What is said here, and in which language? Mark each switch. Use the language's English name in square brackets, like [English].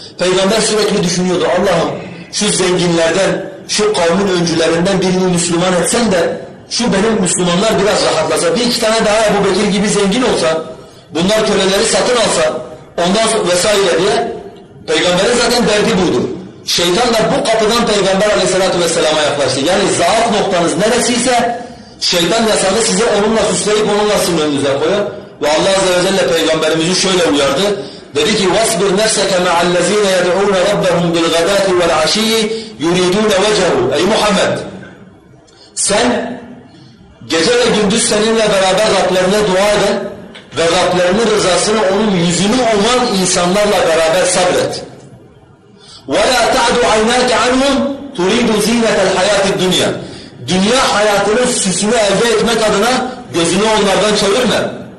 [Turkish] Peygamber sürekli düşünüyordu, Allah'ım şu zenginlerden, şu kavmin öncülerinden birini Müslüman etsen de şu benim Müslümanlar biraz rahatlasa, bir iki tane daha Ebu Bekir gibi zengin olsa, bunlar köleleri satın alsa, ondan sonra vesaire diye. Peygamberin zaten derdi buydu. Şeytan da bu kapıdan Peygamber aleyhissalatü vesselama yaklaştı. Yani zaaf noktanız neresiyse, şeytan yasanı size onunla süsleyip onunla sizin önünüze koyar. Ve Allah Azze ve Celle Peygamberimizi şöyle uyardı. Dedi ki, [Arabic] وَاسْبِرْ نَفْسَكَ مَعَ الَّذ۪ينَ يَدْعُونَ رَبَّهُمْ بِالْغَدَاتِ وَالْعَش۪يِّ يُرِيدُونَ وَجَهُ [Turkish] Ey Muhammed! Sen, gece ve gündüz seninle beraber Rablerine dua eden ve Rablerinin rızasını, onun yüzünü uman insanlarla beraber sabret. [Arabic] وَلَا تَعْدُ عَيْنَاكَ عَنْهُمْ تُرِيدُ زِينَةَ الْحَيَاتِ الدُّنْيَا [Turkish] Dünya hayatının süsünü elde etmek adına gözünü onlardan çevirme.